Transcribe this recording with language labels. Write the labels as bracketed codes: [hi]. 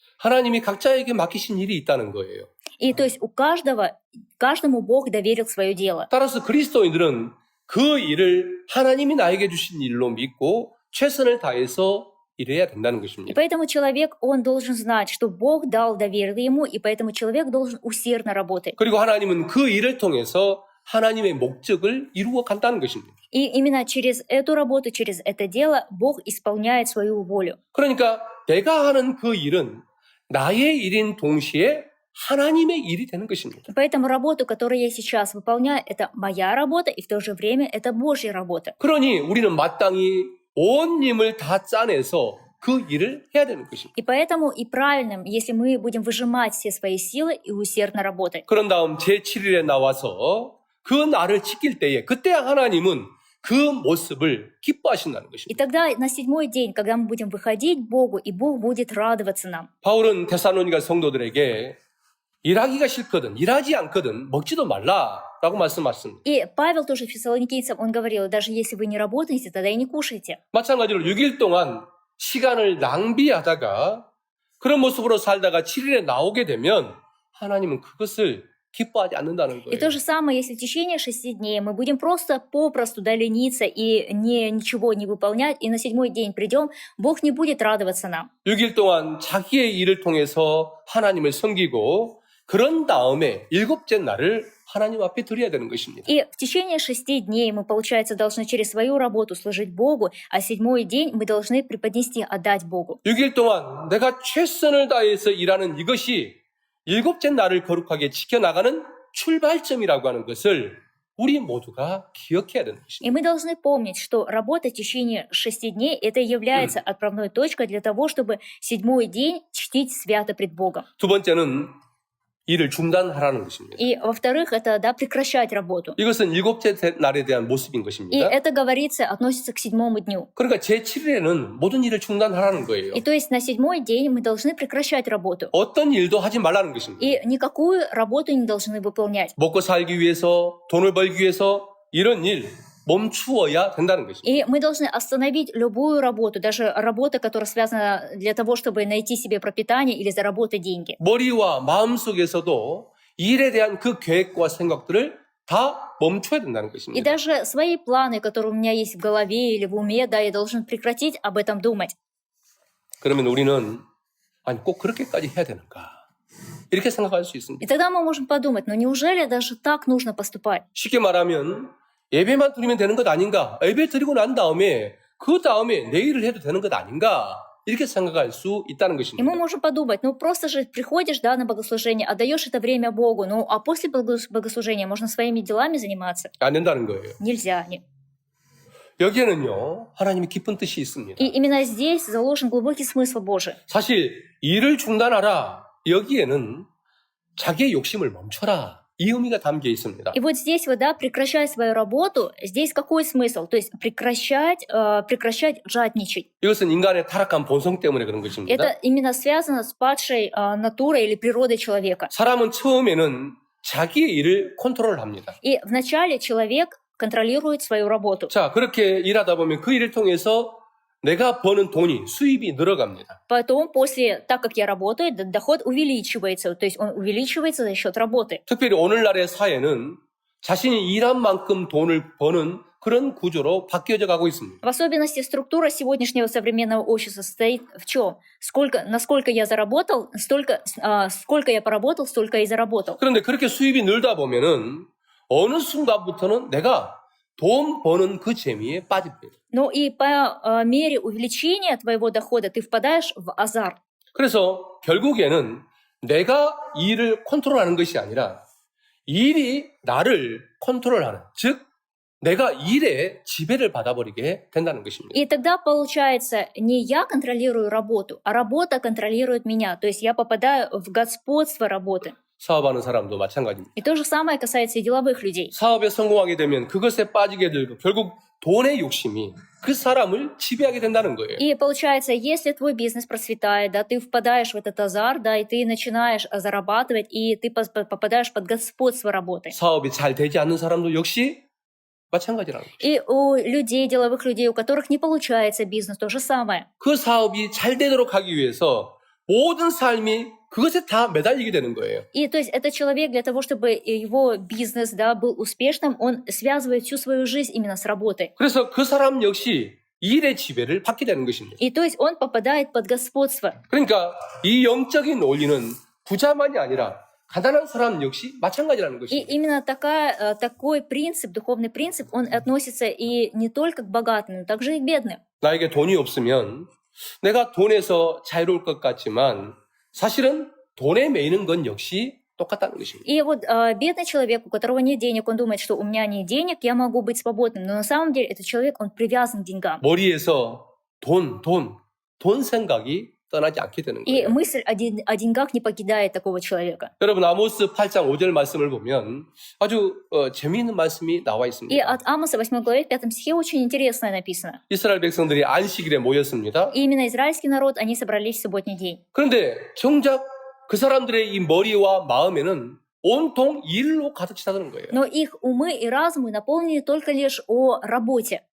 [ko] 하나님이 각자에게 맡기신 일이 있다는 거예요. [ru] И то есть каждому Бог доверил свое дело. [ko] 따라서 그리스도인들은 그 일을 하나님이 나에게 주신 일로 믿고 최선을 다해서 일해야 된다는 [ru] И [ko] 것입니다. [ru] поэтому человек, он должен знать, что Бог дал, доверил ему, и поэтому человек должен усердно работать. [ko] 그리고 하나님은 그 일을 통해서 하나님의 목적을 이루어 간다는 것입니다. [ru] И именно через эту работу, через это дело Бог исполняет свою волю. [ko] 그러니까 내가 하는 그 일은 나의 일인 동시에 하나님의 일이 되는 것입니다. [ru] И поэтому работу, которую я сейчас выполняю, это моя работа, и в то же время это Божья работа. [ko] 그러니 우리는 마땅히 온 힘을 다 짜내서 그 일을 해야 되는 것입니다. [ru] И поэтому и правильным, если мы будем выжимать все свои силы и усердно работать. [ko] 그런 다음 제7일에 나와서 그 날을 지킬 때에 그때 하나님은 그 모습을 기뻐하신다는 [ru] И [ko] 것입니다. [ru] тогда на седьмой день, когда мы будем выходить к Богу, и Бог будет радоваться нам. [ko] 바울은 데살로니가 성도들에게 일하기가 싫거든 일하지 않거든 먹지도 말라라고 말씀하셨습니다. [ru] И Павел тоже фессалоникийцам, он говорил, даже если вы не работаете, тогда и не кушайте. [ko] 마찬가지로 6일 동안 시간을 낭비하다가 그런 모습으로 살다가 7일에 나오게 되면 하나님은 그것을 기뻐하지 않는다는 [ru] И то [ko] 거예요. [ru] же самое, если в течение 6 дней мы будем просто попросту лениться и ничего не выполнять, и на 7-й день придем, Бог не будет радоваться нам. [ko] 6일 동안 자기의 일을 통해서 하나님을 섬기고 그런 다음에 7째 날을 하나님 앞에 드려야 되는 것입니다. [ru] И в течение 6 дней мы, получается, должны через свою работу служить Богу, а 7-й день мы должны преподнести, отдать Богу. [ko] 6일 동안 내가 최선을 다해서 일하는 이것이 7째 날을 거룩하게 지켜나가는 출발점이라고 하는 것을 우리 모두가 기억해야 되는 것입니다. [ru] И мы должны помнить, что работа в течение 6 дней это является отправной точкой для того, чтобы 7-й день чтить свято пред Богом. [ko] 두 번째는 일을 중단하라는 것입니다. [ru] И, во-вторых, это прекращать работу. [ko] 이것은 7째 날에 대한 모습인 [ru] И [ko] 것입니다. [ru] это, говорится, относится к 7-му дню. [ko] 그러니까 제7일에는 모든 일을 중단하라는 거예요. [ru] И то есть на 7-й день мы должны прекращать работу. [ko] 어떤 일도 하지 말라는 것입니다. [ru] И никакую работу не должны выполнять. [ko] 먹고 살기 위해서, 돈을 벌기 위해서 이런 일 멈추어야 된다는 것입니다. [ru] И мы должны остановить любую работу, даже работа, которая связана для того, чтобы найти себе пропитание или заработать деньги. [ko] 머리와 마음속에서도 일에 대한 그 계획과 생각들을 다 멈춰야 된다는 [ru] И [ko] 것입니다. [ru] даже свои планы, которые у меня есть в голове или в уме, да, я должен прекратить об этом думать. [ko] 그러면 우리는 아니 꼭 그렇게까지 해야 되는가? 이렇게 생각할 수 있습니다. И тогда мы можем подумать, ну неужели даже так нужно поступать? 쉽게 말하면 예배만 드리면 되는 것 아닌가? 예배 드리고 난 다음에 그 다음에 내일을 해도 되는 것 아닌가? 이렇게 생각할 수 있다는 [ru] И мы [ko] 것입니다. [ru] можем подумать, ну просто же приходишь, да, на богослужение, отдаешь это время Богу, ну а после богослужения можно своими делами заниматься. [ko] 안 된다는 거예요. [ru] Нельзя. Нет. [ko] 여기에는요 하나님의 깊은 뜻이 있습니다. [ru] И именно здесь заложен глубокий смысл Божий. [ko] 사실 일을 중단하라 여기에는 자기의 욕심을 멈춰라 이 의미가 담겨 있습니다. [ru] И вот здесь вот, да, прекращать свою работу, здесь какой смысл? То есть прекращать жадничать. [ko] 이것은 인간의 타락한 본성 때문에 그런 것입니다. [ru] Это именно связано с падшей натурой или природой человека. [ko] 사람은 처음에는 자기의 일을 컨트롤합니다. [ru] И вначале человек контролирует свою работу. [ko] 자, 그렇게 일하다 보면 그 일을 통해서 내가 버는 돈이 수입이 늘어갑니다. [ru] Потом, так как я работаю, доход увеличивается. То есть он увеличивается за счет работы. [ko] 특별히 오늘날의 사회는 자신이 일한 만큼 돈을 버는 그런 구조로 바뀌어져 가고 있습니다. [ru] В особенности структура сегодняшнего современного общества состоит в чем? Насколько я заработал, сколько я поработал, столько и заработал. [ko] 그런데 그렇게 수입이 늘다 보면은 어느 순간부터는 내가 돈 버는 그 재미에 빠집니다. [ru] Но и по мере увеличения твоего дохода ты впадаешь в азарт. [ko] 그래서 결국에는 내가 일을 컨트롤하는 것이 아니라 일이 나를 컨트롤하는, 즉 내가 일에 지배를 받아버리게 된다는 것입니다. [ru] И тогда получается, не я контролирую работу, а работа контролирует меня. То есть я попадаю в господство работы. [ko] 사업하는 사람도 마찬가지입니다. [ru] И то же самое касается и деловых людей. [ko] 사업에 성공하게 되면 그것에 빠지게 되고 결국 돈의 욕심이 그 사람을 지배하게 된다는 거예요. [ru] И получается, если твой бизнес процветает, да, ты впадаешь в этот азарт, да, и ты начинаешь зарабатывать, и ты попадаешь под господство работы. [ko] 사업이 잘 되지 않는 사람도 역시 마찬가지라는 거죠. [ru] И у людей, деловых людей, у которых не получается бизнес, то же самое. [ko] 그 사업이 잘 되도록 하기 위해서 모든 삶이 그것에 다 매달리게 되는 거예요. [ru] И то есть этот человек для того, чтобы его бизнес, да, был успешным, он связывает всю свою жизнь именно с работой. [ko] 그래서 그 사람 역시 일의 지배를 받게 되는 것입니다. [ru] И то есть он попадает под господство. [ko] 그러니까 이 영적인 원리는 부자만이 아니라 가난한 사람 역시 마찬가지라는 [ru] И [ko] 것입니다. [ru] именно такой принцип, духовный принцип, он относится и не только к богатым, но также и к бедным. [ko] 나에게 돈이 없으면 내가 돈에서 자유로울 것 같지만 사실은 돈에 매이는 건 역시 똑같다는 것입니다. [ru] И вот бедный человек, у которого нет денег, он думает, что у меня нет денег, я могу быть свободным. Но на самом деле этот человек, он привязан к деньгам. [ko] 머리에서 돈 생각이 떠나지 않게 되는 [ru] И [ko] 거예요. [ru] мысль о деньгах не покидает такого человека. [ko] 여러분 아모스 8장 5절 말씀을 보면 아주 재미있는 말씀이 나와 [ru] И [ko] 있습니다. [ru] от Амоса 8 главе в 5 стихе очень интересное написано. [ko] 이스라엘 백성들이 안식일에 모였습니다. [ru] И именно израильский народ, они собрались в субботний день. [ko] 그런데 정작 그 사람들의 이 머리와 마음에는 온통 일로 가득 차다는 거예요. [ru] Но их умы и разумы наполнены только лишь о работе.